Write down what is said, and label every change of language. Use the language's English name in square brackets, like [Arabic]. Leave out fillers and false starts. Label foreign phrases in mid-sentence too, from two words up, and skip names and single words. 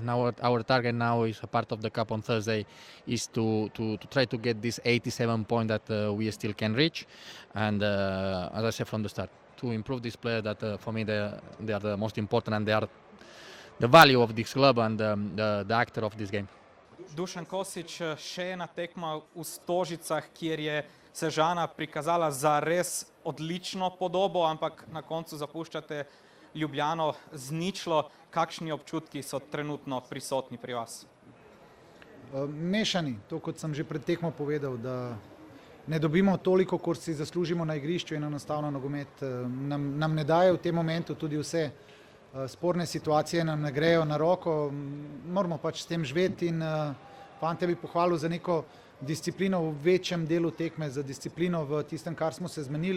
[English] Now our target now is a part of the cup on Thursday is to try to get this 87 point that we still can reach. And as I said from the start, to improve this player that for me they are the most important and they are the value of this club and the actor of this game. [Slovenian] Dušan Kosić, še ena tekma v Stožicah, kjer je Sežana prikazala zares odlično podobo, ampak na koncu zapuščate Ljubljano z 0. Kakšni občutki so trenutno prisotni pri vas? Mešani, to kot sem že pred tekmo povedal, da ne dobimo toliko, kot si zaslužimo na igrišču in enostavno nogomet nam ne daje v tem momentu tudi vse sporne situacije, nam ne grejo na roko, moramo pač s tem živeti in fante bi pohvalil za neko disciplino v večjem delu tekme, za disciplino v tistem, kar smo se zmenili.